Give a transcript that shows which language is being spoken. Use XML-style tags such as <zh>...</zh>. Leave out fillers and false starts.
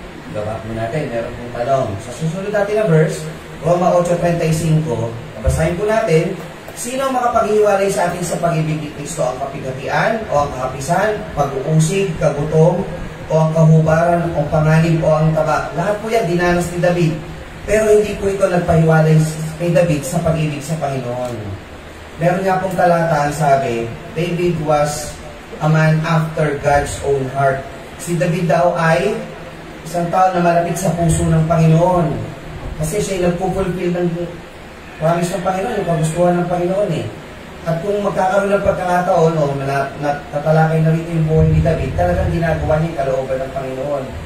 <tl>Gawa po natin, meron pong tanong. Sa susunod natin na verse, Roma 8:35, basahin po natin, sino makapaghiwalay sa atin sa pag-ibig ni Kristo? Ang kapigatian o ang kahapisan, pag-uusig, kagutom, o ang kahubaran, o panganib, o ang taba. Lahat po yan, dinanas ni David. Pero hindi po ito nagpahiwalay kay David sa pag-ibig sa Panginoon. Meron nga pong talata ang sabi,</tl> <en>David was a man after God's own heart.</en> <tl>Si David daw ay isang tao na malapit sa puso ng Panginoon. Kasi siya nagpupulfill ng promise ng Panginoon, yung kagustuhan ng Panginoon eh. At kung magkakaroon ng pagkakataon o natalakay na rito yung buhay ni David, talagang ginagawa niya yung kalooban ng Panginoon.</tl>